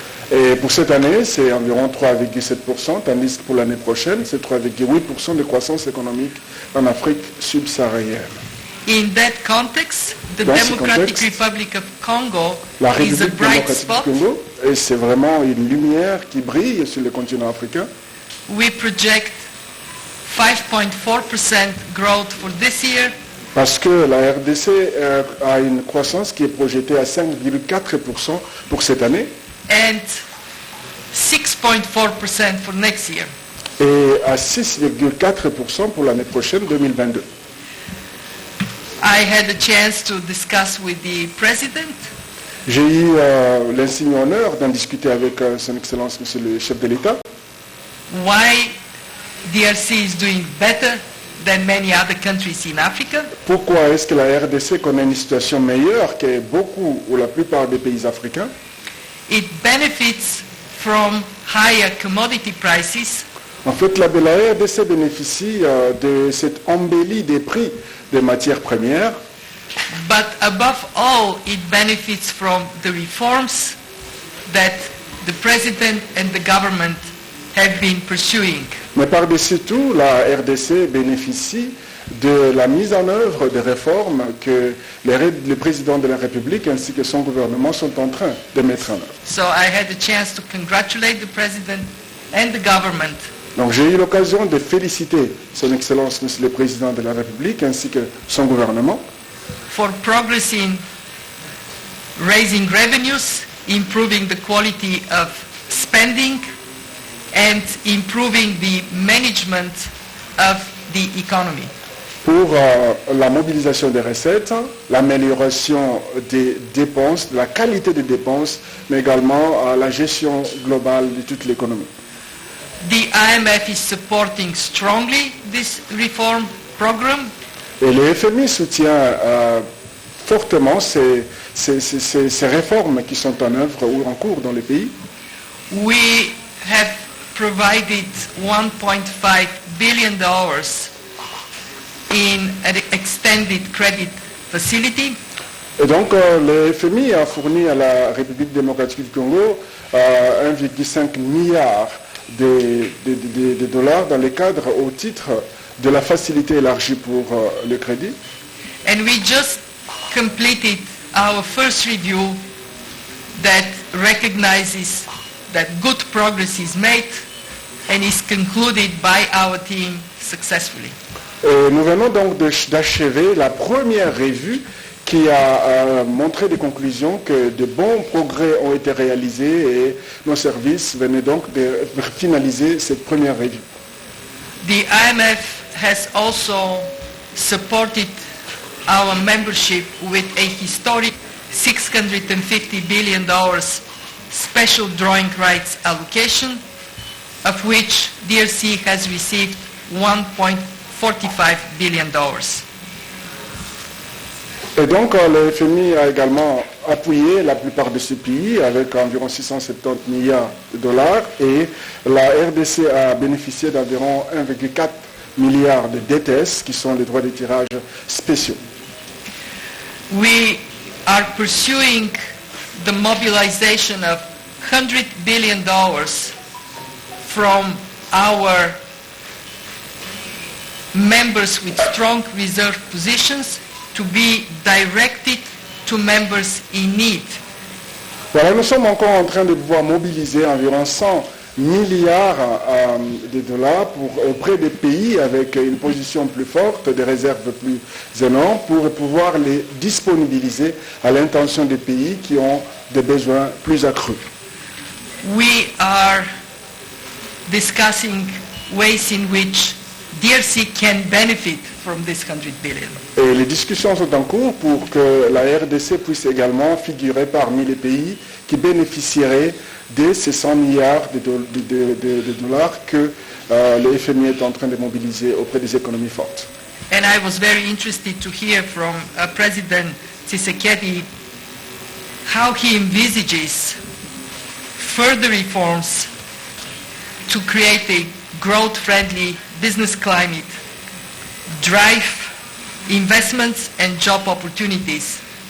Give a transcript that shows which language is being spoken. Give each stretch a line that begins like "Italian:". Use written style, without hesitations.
French: Et pour cette année, c'est environ 3,7%, tandis que pour l'année prochaine, c'est 3,8% de croissance économique en Afrique subsaharienne.
English: In that context, the
French: Dans ce
English: Democratic
French: contexte,
English: Republic of Congo
French: La
English: is a
French: République
English: bright
French: démocratique
English: spot.
French: du Congo, et c'est vraiment une lumière qui brille sur le continent africain.
English: We project 5.4% growth for this year
French: Parce que la RDC a une croissance qui est projetée à 5,4% pour cette année
English: and 6.4% for next year.
French: et à 6,4% pour l'année prochaine, 2022.
English: I had a chance to discuss with the President
French: J'ai eu l'insigne honneur d'en discuter avec Son Excellence, Monsieur le chef de l'État,
English: why DRC is doing better than many other countries in Africa.
French: pourquoi est-ce que la RDC connaît une situation meilleure que beaucoup ou la plupart des pays africains.
English: It benefits from higher commodity prices,
French: En fait, la RDC bénéficie de cette embellie des prix des matières premières,
English: but above all, it benefits from the reforms that the President and the government have been pursuing.
French: mais par-dessus tout, la RDC bénéficie de la mise en œuvre des réformes que le président de la République ainsi que son gouvernement sont en train de mettre en œuvre.
English: So I had the chance to congratulate the president and the government
French: Donc j'ai eu l'occasion de féliciter son Excellence Monsieur le Président de la République ainsi que son gouvernement
English: for progress in raising revenues, improving the quality of spending, and improving the management of the economy.
French: pour la mobilisation des recettes, l'amélioration des dépenses, la qualité des dépenses, mais également la gestion globale de toute l'économie.
English: The IMF is supporting strongly this reform program.
French: Et le FMI soutient fortement ces réformes qui sont en œuvre ou en cours dans le pays.
English: We have provided $1.5 billion in an extended credit facility.
French: Et donc le FMI a fourni à la République démocratique du Congo 1,5 milliard de dollars dans le cadre au titre de la facilité élargie pour le crédit.
English: And we just completed our first review that recognizes that good progress is made and is concluded by our team successfully.
French: Et nous venons donc d'achever la première revue qui a montré des conclusions que de bons progrès ont été réalisés et nos services venaient donc de finaliser cette première revue.
English: The IMF has also supported our membership with a historic $650 billion special drawing rights allocation, of which DRC has received $1.45 billion.
French: Et donc le FMI a également appuyé la plupart de ces pays avec environ 670 milliards de dollars et la RDC a bénéficié d'environ 1,4 milliard de DTS qui sont les droits de tirage spéciaux.
English: We are pursuing the mobilization of $100 billion from our members with strong reserve positions to be directed to members in need.
French: Voilà, nous sommes encore en train de pouvoir mobiliser environ 100 milliards de dollars auprès des pays avec une position plus forte, des réserves plus énormes, pour pouvoir les disponibiliser à l'intention des pays qui ont des besoins plus accrus.
English: We are discussing ways in which DRC can benefit from this 100 billion.
French: Et les discussions sont en cours pour que la RDC puisse également figurer parmi les pays qui bénéficieraient de ces 100 milliards de dollars que le FMI est en train de mobiliser auprès des économies fortes.
English: And I was very interested to hear from President Tshisekedi how he envisages further reforms to create a growth-friendly business climate, drive investments and job opportunities.